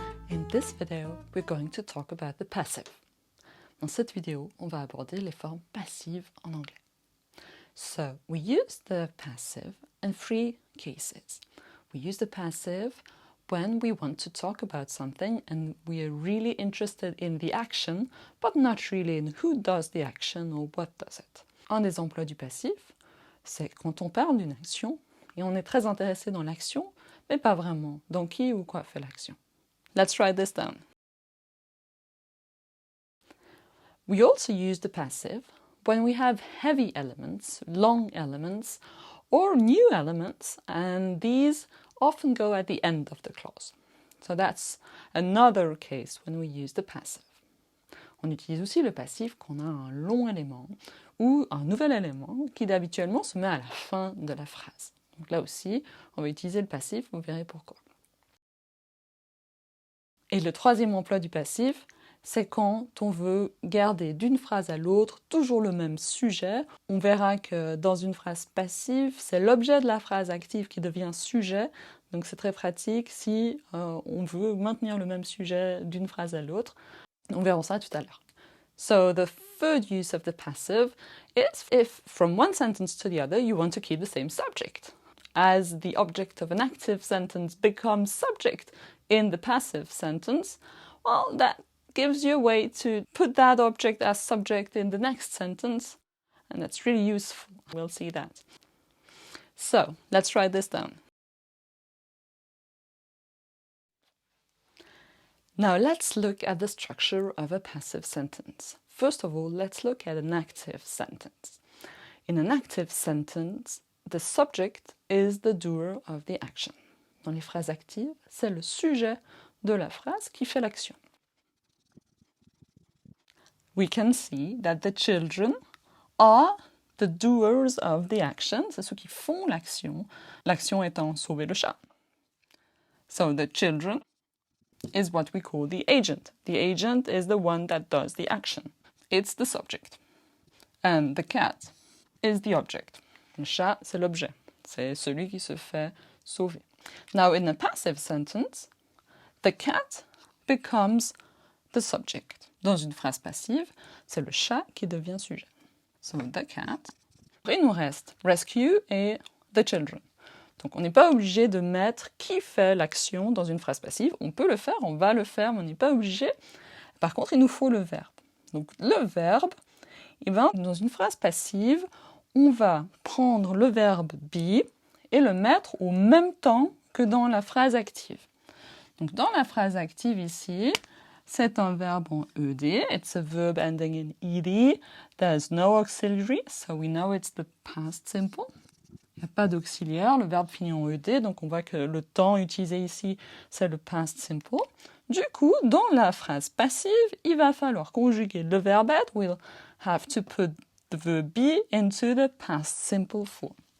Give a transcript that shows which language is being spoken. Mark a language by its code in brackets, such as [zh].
[en] In this video, we're going to talk about the passive. [fr] Dans cette vidéo, on va aborder les formes passives en anglais. [en] So, we use the passive in three cases. We use the passive when we want to talk about something and we are really interested in the action, but not really in who does the action or what does it. [fr] Un des emplois du passif, c'est quand on parle d'une action et on est très intéressé dans l'action, mais pas vraiment dans qui ou quoi fait l'action. [en] Let's write this down. We also use the passive when we have heavy elements, long elements, or new elements, and these often go at the end of the clause. So that's another case when we use the passive. [fr] On utilise aussi le passif quand on a un long élément ou un nouvel élément qui habituellement se met à la fin de la phrase. Donc là aussi, on va utiliser le passif, vous verrez pourquoi. Et le troisième emploi du passif, c'est quand on veut garder d'une phrase à l'autre toujours le même sujet. On verra que dans une phrase passive, c'est l'objet de la phrase active qui devient sujet. Donc c'est très pratique si on veut maintenir le même sujet d'une phrase à l'autre. On verra ça tout à l'heure. [en] So the third use of the passive is if from one sentence to the other you want to keep the same subject. As the object of an active sentence becomes subject in the passive sentence, well, that gives you a way to put that object as subject in the next sentence, and that's really useful. We'll see that. So, let's write this down. Now let's look at the structure of a passive sentence. First of all, let's look at an active sentence. In an active sentence, the subject is the doer of the action. [fr] Dans les phrases actives, c'est le sujet de la phrase qui fait l'action. [en] We can see that the children are the doers of the action. [fr] C'est ceux qui font l'action. L'action étant sauver le chat. [en] So the children is what we call the agent. The agent is the one that does the action. It's the subject. And the cat is the object. [fr] Le chat, c'est l'objet. C'est celui qui se fait sauver. [en] Now, in a passive sentence, the cat becomes the subject. [fr] Dans une phrase passive, c'est le chat qui devient sujet. [en] So, the cat. [fr] Il nous reste rescue et the children. Donc, on n'est pas obligé de mettre qui fait l'action dans une phrase passive. On peut le faire, on va le faire, mais on n'est pas obligé. Par contre, il nous faut le verbe. Donc, le verbe, dans une phrase passive, on va prendre le verbe be et le mettre au même temps que dans la phrase active. Donc, dans la phrase active ici, c'est un verbe en ED. [en] It's a verb ending in ED. There's no auxiliary, so we know it's the past simple. [fr] Il n'y a pas d'auxiliaire, le verbe finit en ED, donc on voit que le temps utilisé ici, c'est le past simple. Du coup, dans la phrase passive, il va falloir conjuguer le verbe être. [en] We'll have to put the verb be into the past simple form.